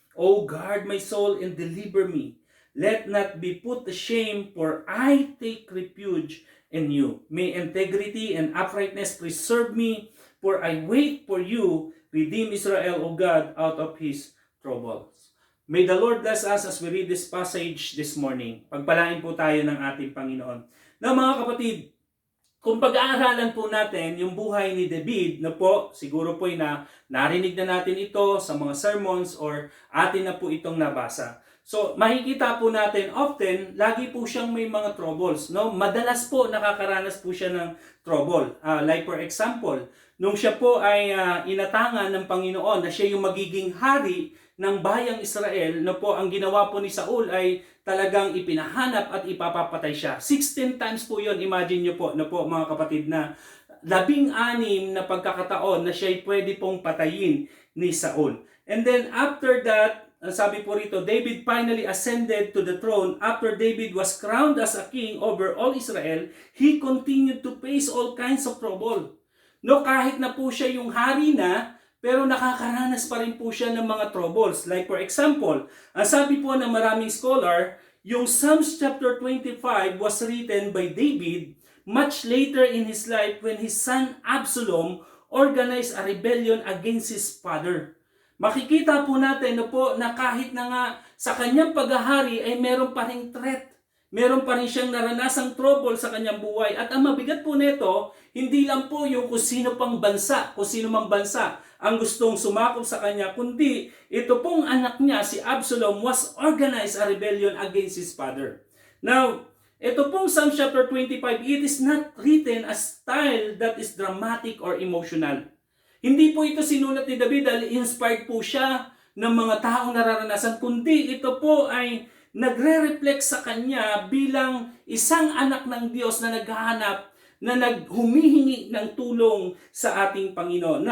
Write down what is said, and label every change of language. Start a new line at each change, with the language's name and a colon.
English: O guard my soul and deliver me. Let not be put to shame, for I take refuge in you. May integrity and uprightness preserve me, for I wait for you. Redeem Israel, O God, out of his troubles. May the Lord bless us as we read this passage this morning.
Filipino: Pagpalain po tayo ng ating Panginoon. Now mga kapatid, kung pag-aaralan po natin yung buhay ni David, na po, siguro po narinig na natin ito sa mga sermons or atin na po itong nabasa. So, makikita po natin often, lagi po siyang may mga troubles. No? Madalas po nakakaranas po siya ng trouble.
English: Like for example,
Filipino: nung siya po ay inatangan ng Panginoon na siya yung magiging hari ng bayang Israel, no po, ang ginawa po ni Saul ay talagang ipinahanap at ipapapatay siya. 16 times po yon, imagine nyo po, no po mga kapatid, na 16 na pagkakataon na siya ay pwede pong patayin ni Saul.
English: And then after that,
Filipino: sabi po rito,
English: David finally ascended to the throne. After David was crowned as a king over all Israel, he continued to face all kinds of trouble.
Filipino: No, kahit na po siya yung hari na, pero nakakaranas pa rin po siya ng mga troubles.
English: Like for example,
Filipino: ang sabi po ng maraming scholar, yung
English: Psalms chapter 25 was written by David much later in his life when his son Absalom organized a rebellion against his father.
Filipino: Makikita po natin na kahit na nga sa kanyang paghahari ay meron pa ring threat. Meron pa rin siyang naranasang trouble sa kanyang buhay. At ang mabigat po nito, hindi lang po yung kung sino mang bansa ang gustong sumakop sa kanya, kundi ito pong anak niya, si Absalom,
English: was organized a rebellion against his father. Now,
Filipino: ito pong
English: Psalm chapter 25, it is not written as style that is dramatic or emotional.
Filipino: Hindi po ito sinulat ni David dahil inspired po siya ng mga taong nararanasan, kundi ito po ay nagre-reflect sa kanya bilang isang anak ng Diyos na naghahanap, na naghumihingi ng tulong sa ating Panginoon.